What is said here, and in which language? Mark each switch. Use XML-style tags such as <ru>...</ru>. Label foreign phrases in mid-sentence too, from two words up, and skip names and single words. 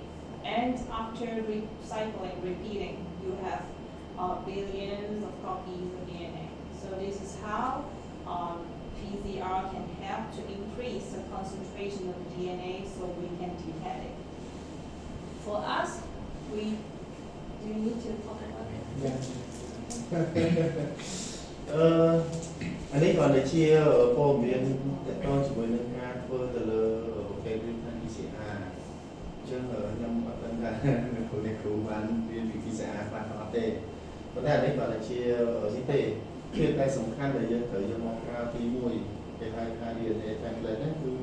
<en>And after recycling, repeating, you have billions of copies of DNA. So this is how PCR can help to increase the concentration of DNA so we can detect it. For us, do you need to talk about it? Yeah.</en> <km>អានេះគាត់តែជាព័ត៌មានតកតងជាមួយនឹងការធ្វើទៅលើប្រភេទ PCR អញ្ចឹងខ្ញុំអត់ដឹងថាគ្រូបានរៀនពី PCR ខ្លះអ ត់ទេប៉ុន្តែអានេះគាត់តែជានេះទេភាពដែលសំខាន់ដែលយើងត្រូវយកមកប្រើទី1គេហៅថា</km> <en>DNA template</en> <km>ហ្នឹងគឺ</km>